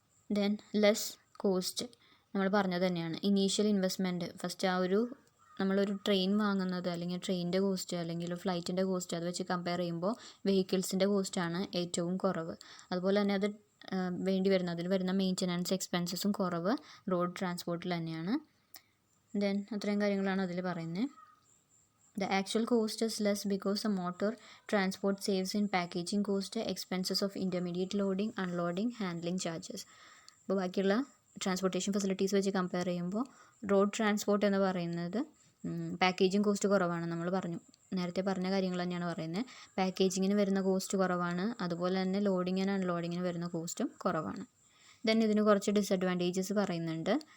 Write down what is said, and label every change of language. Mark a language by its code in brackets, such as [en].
[ml] Then less cost. നമ്മൾ പറഞ്ഞത് തന്നെയാണ്, ഇനീഷ്യൽ ഇൻവെസ്റ്റ്മെൻറ്റ് ഫസ്റ്റ് നമ്മളൊരു ട്രെയിൻ വാങ്ങുന്നത് അല്ലെങ്കിൽ ട്രെയിനിൻ്റെ കോസ്റ്റ് അല്ലെങ്കിൽ ഫ്ലൈറ്റിൻ്റെ കോസ്റ്റ് അത് വെച്ച് കമ്പയർ ചെയ്യുമ്പോൾ വെഹിക്കിൾസിൻ്റെ കോസ്റ്റാണ് ഏറ്റവും കുറവ്. അതുപോലെ തന്നെ അത് അതിൽ വരുന്ന മെയിൻ്റനൻസ് എക്സ്പെൻസസും കുറവ് റോഡ് ട്രാൻസ്പോർട്ടിൽ തന്നെയാണ്. ദെൻ അത്രയും കാര്യങ്ങളാണ് അതിൽ പറയുന്നത്. [en] The actual cost is less because the motor transport saves in packaging cost, expenses of intermediate loading, unloading, handling charges. [ml] അപ്പോൾ ബാക്കിയുള്ള ട്രാൻസ്പോർട്ടേഷൻ ഫെസിലിറ്റീസ് വെച്ച് കമ്പയർ ചെയ്യുമ്പോൾ റോഡ് ട്രാൻസ്പോർട്ട് എന്ന് പറയുന്നത് പാക്കേജിങ് കോസ്റ്റ് കുറവാണ്. നമ്മൾ നേരത്തെ പറഞ്ഞ കാര്യങ്ങൾ തന്നെയാണ് പറയുന്നത്. പാക്കേജിങ്ങിന് വരുന്ന കോസ്റ്റ് കുറവാണ്. അതുപോലെ തന്നെ ലോഡിങ്ങിന് അൺലോഡിങ്ങിന് വരുന്ന കോസ്റ്റും കുറവാണ്. ദെൻ ഇതിന് കുറച്ച് ഡിസഡ്വാൻറ്റേജസ് പറയുന്നുണ്ട്.